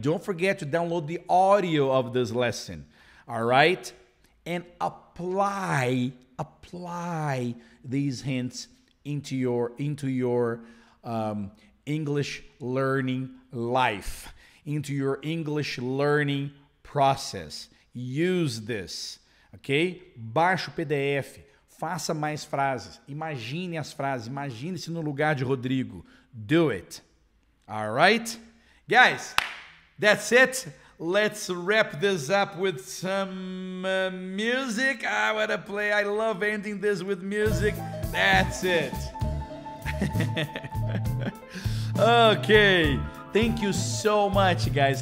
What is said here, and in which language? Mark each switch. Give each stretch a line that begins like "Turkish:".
English: Don't forget to download the audio of this lesson. All right? And apply these hints into your English learning life, into your English learning process. Use this, ok?
Portuguese: Baixe o PDF, faça mais frases, imagine as frases, imagine-se no lugar de Rodrigo.
English: Do it. All right? Guys, that's it. Let's wrap this up with some music. I want to play. I love ending this with music. That's it. Okay. Thank you so much, guys.